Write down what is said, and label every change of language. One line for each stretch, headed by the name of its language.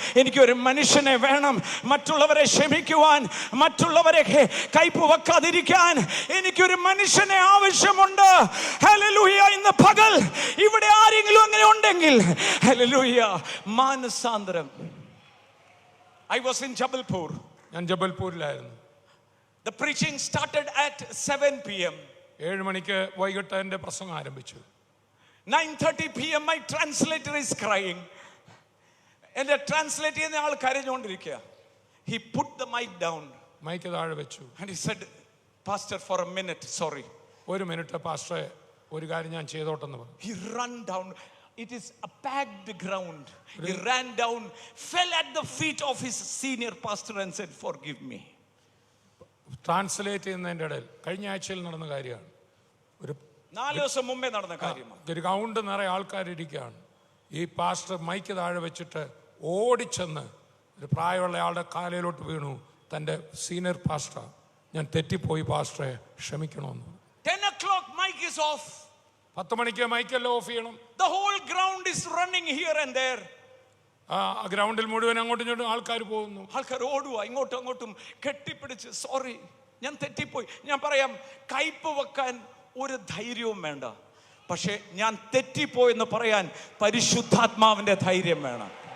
Malayalam: എനിക്കൊരു മനുഷ്യനെ വേണം മറ്റുള്ളവരെ ക്ഷമിക്കുവാൻ, മറ്റുള്ളവരെ കയ്പ് വെക്കാതിരിക്കാൻ. എനിക്കൊരു മനുഷ്യനെ ആവശ്യമുണ്ട്. ഹല്ലേലൂയ. ഇന്ന് പകൽ ഇവിടെ ആരെങ്കിലും അങ്ങനെ ഉണ്ടെങ്കിൽ ഹല്ലേലൂയ, മാനസാന്തരം.
English: I was in Jabalpur.
Malayalam: ഞാൻ ജബൽപൂരിലായിരുന്നു.
English: The preaching started at 7 p.m.
Malayalam: 7 മണിക്ക് വൈകിട്ട് എൻ്റെ പ്രസംഗം ആരംഭിച്ചു.
English: 9:30 p.m. my translator is crying.
Malayalam: എന്റെ ട്രാൻസ്ലേറ്റ് ചെയ്യുന്ന ആൾ കരഞ്ഞുകൊണ്ടിരിക്കുക.
English: He put the mic down.
Malayalam: Mic താഴെ വെച്ചു.
English: And he said, Pastor, for a minute, sorry.
Malayalam: 1 minute പാസ്റ്ററെ, ഒരു കാര്യം ഞാൻ ചെയ്തോട്ടെന്ന് പറഞ്ഞു.
English: He ran down. It is a packed ground. He ran down, fell at the feet of his senior pastor and said, forgive me.
Malayalam: Translate ചെയ്യുന്നതിൻ്റെ ഇടയിൽ കഴിഞ്ഞ ആഴ്ചയിൽ നടന്ന കാര്യമാണ്. 4 ദിവസം മുമ്പേ നടന്ന കാര്യമാണ്. ഒരു ഗ്രൗണ്ട് നിറയെ ആൾക്കാരിയ്ക്കുകയാണ്. ഈ പാസ്റ്റർ മൈക്ക് താഴെ വെച്ചിട്ട് ഓടിച്ചെന്ന് ഒരു പ്രായമുള്ള ആളുടെ കാലയിലോട്ട് വീണു. തൻ്റെ സീനിയർ പാസ്റ്റർ, ഞാൻ തെറ്റിപ്പോയി പാസ്റ്ററെ, ക്ഷമിക്കണമെന്ന്.
English: 10 o'clock mic is off.
Malayalam: 10 മണിക്ക് മൈക്കെല്ലാം ഓഫ് ചെയ്യണം.
English: The whole ground is running here and there.
Malayalam: ആ ഗ്രൗണ്ടിൽ മുഴുവൻ അങ്ങോട്ടും ഇങ്ങോട്ടും ആൾക്കാർ പോകുന്നു. ആൾക്കാർ ഓടുക, ഇങ്ങോട്ടും അങ്ങോട്ടും കെട്ടിപ്പിടിച്ച്, സോറി ഞാൻ തെറ്റിപ്പോയി. ഞാൻ പറയാം, കയ്പ് വെക്കാൻ ഒരു ധൈര്യവും വേണ്ട, പക്ഷെ ഞാൻ തെറ്റിപ്പോയെന്ന് പറയാൻ പരിശുദ്ധാത്മാവിന്റെ ധൈര്യം വേണം.